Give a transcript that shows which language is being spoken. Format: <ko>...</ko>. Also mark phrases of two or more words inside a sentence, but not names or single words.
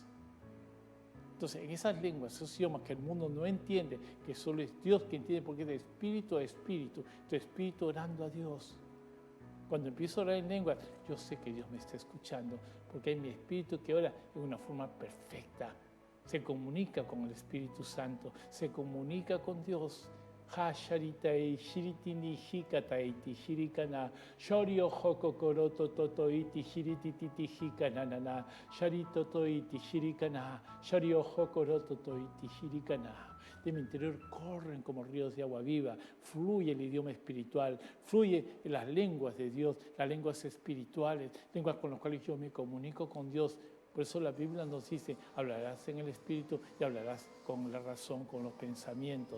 <es>Entonces, en esas lenguas, esos idiomas que el mundo no entiende, que solo es Dios que entiende, porque es de espíritu a espíritu, tu espíritu orando a Dios. Cuando empiezo a orar en lengua, yo sé que Dios me está escuchando, porque hay mi espíritu que ora de una forma perfecta. Se comunica con el Espíritu Santo, se comunica con Dios. Ha sharitai shiritini hikataiti shirikana shorio hokokoroto totoiti shirititi hikanana sharito toiti shirikana shorio hokoroto toiti shirikana. De mi interior corren como ríos de agua viva, fluye el idioma espiritual, fluye en las lenguas de Dios, las lenguas espirituales, lenguas con las cuales yo me comunico con Dios. Por eso la Biblia nos dice, hablarás en el Espíritu y hablarás con la razón, con los pensamientos.</es>